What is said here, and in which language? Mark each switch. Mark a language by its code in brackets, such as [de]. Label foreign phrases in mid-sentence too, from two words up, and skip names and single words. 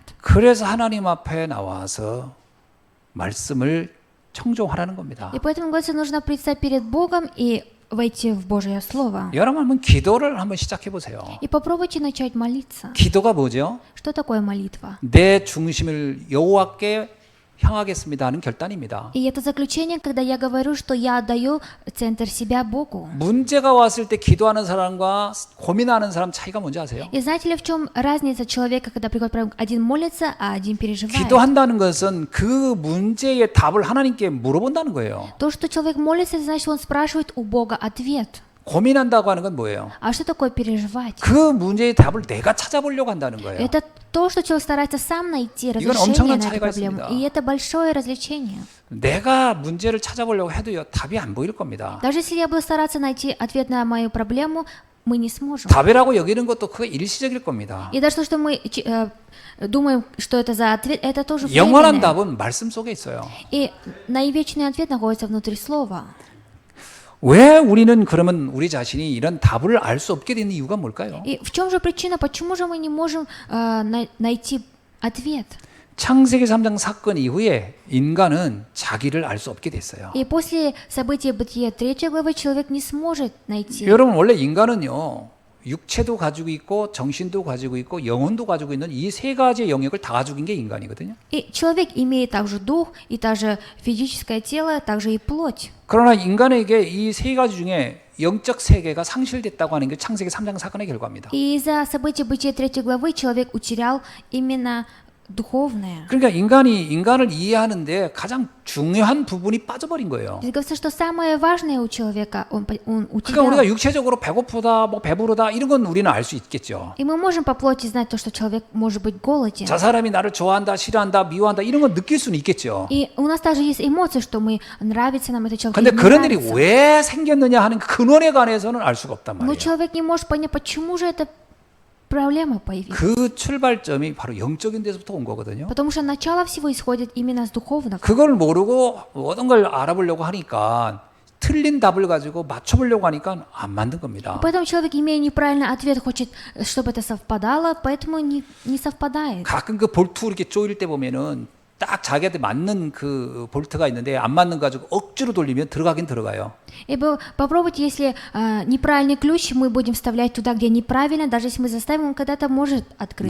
[ko] 그래서 하나님 앞에 나와서 말씀을 청종하라는 겁니다. [ru] И поэтому, говорится, нужно предстать перед Богом и войти в Божье Слово. [ko] 여러분 한번 기도를 한번 시작해 보세요. [ru] И попробуйте начать молиться. [ko] 기도가 뭐죠? [ru] Что такое молитва? [ko] 내 중심을 여호와께 향하겠습니다 하는 결단입니다. [ru] И это заключение, когда я говорю, что я отдаю центр себя Богу. [ko] 문제가 왔을 때 기도하는 사람과 고민하는 사람 차이가 뭔지 아세요? [ru] И знаете ли, в чем разница человека, когда приходит проблема? Один молится, а один переживает. [ko] 기도한다는 것은 그 문제의 답을 하나님께 물어본다는 거예요. [ru] То, что человек молится, это значит, он спрашивает у Бога ответ. [ko] 고민한다고 하는 건 뭐예요? [ru] А что такое переживать? [ko] 그 문제의 답을 내가 찾아보려고 한다는 거예요. [ru] Это то, что человек старается сам найти [ko] 이건 [ru] разрешение [ko] 엄청난 [ru] на эту [ko] 차이가 [ru] проблему. [ko] 있습니다. [ru] И это большое развлечение. [ko] 내가 문제를 찾아보려고 해도요, 답이 안 보일 겁니다. [ru] Даже если я буду стараться найти ответ на мою проблему, мы не сможем. [ko] 답이라고 여기는 것도 그거 일시적일 겁니다. [ru] И даже то, что мы думаем, что это за ответ, это тоже [ko] 영원한 [ru] временное. [ko] 답은 말씀 속에 있어요. [ru] И наивечный ответ находится внутри слова. [ko] 왜 우리는 그러면 우리 자신이 이런 답을 알 수 없게 되는 이유가 뭘까요? [ru] И в чем же причина, почему же мы не можем найти ответ? [ko] 창세기 3장 사건 이후에 인간은 자기를 알 수 없게 됐어요. [ru] И после события Бытия 3 главы человек не сможет найти. [ko] 여러분 원래 인간은요. 육체도 가지고 있고 정신도 가지고 있고 영혼도 가지고 있는 이 세 가지의 영역을 다 가지고 있는 게 인간이거든요. [ru] И человек имеет также дух, и также физическое тело, также и плоть. [ko] 그러나 인간에게 이 세 가지 중에 영적 세계가 상실됐다고 하는 게 창세기 3장 사건의 결과입니다. [ru] И из-за событий Бытия 3 главы человек утерял именно духовное. [ko] 그러니까 인간이 인간을 이해하는데 가장 중요한 부분이 빠져버린 거예요. [ru] Здесь говорится, что самое важное у человека он [ko] 그러니까 [ru] утерял. [ko] 우리가 육체적으로 배고프다, 뭐 배부르다 이런 건 우리는 알 수 있겠죠. [ru] И мы можем по плоти знать то, что человек может быть голоден. [ko] 저 사람이 나를 좋아한다, 싫어한다, 미워한다 이런 건 느낄 수는 있겠죠. [ru] И у нас также есть эмоции, что мы нравится нам этот человек. [ko] 근데 [ru] или не [ko] 그런 일이 [ru] нравится. [ko] 왜 생겼느냐 하는 그 근원에 관해서는 알 수가 없단 [ru] Но [ko] 말이에요. [ru] человек не может понять, почему же эта проблема появилась. [ko] 그 출발점이 바로 영적인 데서부터 온 거거든요. [ru] Потому что начало всего исходит именно с духовного. [ko] 그걸 모르고 모든 걸 알아보려고 하니까 틀린 답을 가지고 맞춰보려고 하니까 안 만든 겁니다. [ru] Поэтому человек, имея неправильный ответ, хочет, чтобы это совпадало, поэтому не совпадает. [ko] 가끔 그 볼트 이렇게 조일 때 보면은 딱 자기한테 맞는 그 볼트가 있는데 안 맞는 거 가지고 억지로 돌리면 들어가긴 들어가요. [ru] И попробуйте, если неправильный ключ мы будем вставлять туда, где неправильно, даже если мы заставим, он когда-то может открыться.